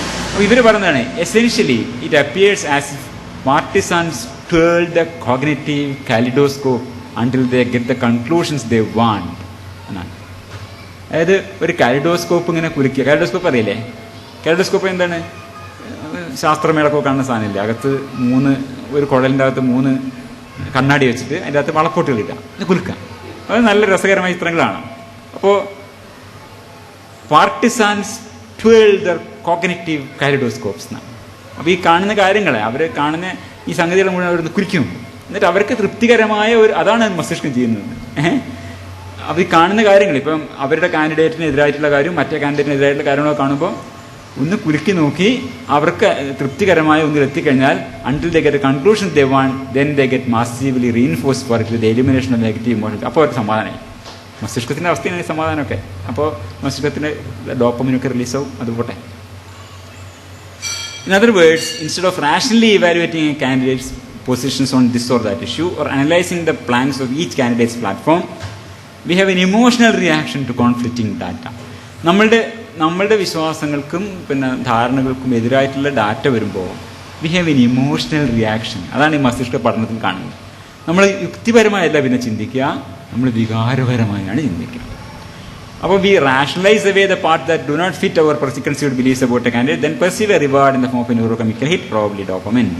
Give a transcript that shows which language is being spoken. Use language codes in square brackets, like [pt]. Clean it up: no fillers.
[ml] അപ്പോൾ ഇവർ പറയുന്നതാണ് [en] essentially it appears as partisans twirl the cognitive kaleidoscope until they get the conclusions they want [ml] എന്നാണ്. അതായത് ഒരു കാലിഡോസ്കോപ്പ് ഇങ്ങനെ കുലുക്കുക. കാലിഡോസ്കോപ്പ് അറിയില്ലേ? കാലിഡോസ്കോപ്പ് എന്താണ്? ശാസ്ത്രമേളക്കൊക്കെ കാണുന്ന സാധനമില്ലേ, അകത്ത് ഒരു കുഴലിൻ്റെ അകത്ത് 3 കണ്ണാടി വെച്ചിട്ട് അതിൻ്റെ അകത്ത് വളപ്പൊട്ടുകളില്ല, ഇത് കുലുക്കുക. അത് നല്ല രസകരമായ ചിത്രങ്ങളാണ്. അപ്പോൾ [en] partisans twirl the cognitive kaleidoscopes [ml] എന്നാണ്. അപ്പോൾ ഈ കാണുന്ന കാര്യങ്ങളെ, അവർ കാണുന്ന ഈ സംഗതികളെ മുഴുവൻ അവർ കുറിക്കും. എന്നിട്ട് അവർക്ക് തൃപ്തികരമായ അതാണ് മസ്തിഷ്കം ചെയ്യുന്നത്. അപ്പോൾ ഈ കാണുന്ന കാര്യങ്ങൾ, ഇപ്പം അവരുടെ കാൻഡിഡേറ്റിനെതിരായിട്ടുള്ള കാര്യം മറ്റേ കാൻഡിഡേറ്റിനെതിരായിട്ടുള്ള കാര്യങ്ങളൊക്കെ കാണുമ്പോൾ ഒന്ന് കുലുക്കി നോക്കി അവർക്ക് തൃപ്തികരമായ ഒന്നിൽ എത്തിക്കഴിഞ്ഞാൽ [en] until they get a conclusion they want, then they get massively reinforced for it with the elimination of negative emotions. [ml] അപ്പോൾ അവർക്ക് സമാധാനമായി. മസ്തിഷ്കത്തിൻ്റെ അവസ്ഥയാണ് സമാധാനമൊക്കെ. അപ്പോൾ മസ്തിഷ്കത്തിൻ്റെ ഡോപ്പമിനൊക്കെ റിലീസാവും. അതുപോട്ടെ. [en] In other words, instead of rationally evaluating a candidate's positions on this or that issue or analyzing the planks of each candidate's platform, we have an emotional reaction to conflicting data. [ml] നമ്മളുടെ വിശ്വാസങ്ങൾക്കും പിന്നെ ധാരണകൾക്കും എതിരായിട്ടുള്ള data വരുമ്പോൾ [en] We have an emotional reaction. [ml] അതാണ് ഈ മസ്തിഷ്ക പഠനത്തിൽ കാണുന്നത്. നമ്മൾ യുക്തിപരമായല്ല പിന്നെ ചിന്തിക്കുക, നമ്മൾ വികാരപരമായാണ് ചിന്തിക്കുക. അപ്പോൾ [en] We rationalize away the part that do not fit our preconceived beliefs about a candidate, then perceive a reward in the form of a neurochemical hit, probably dopamine.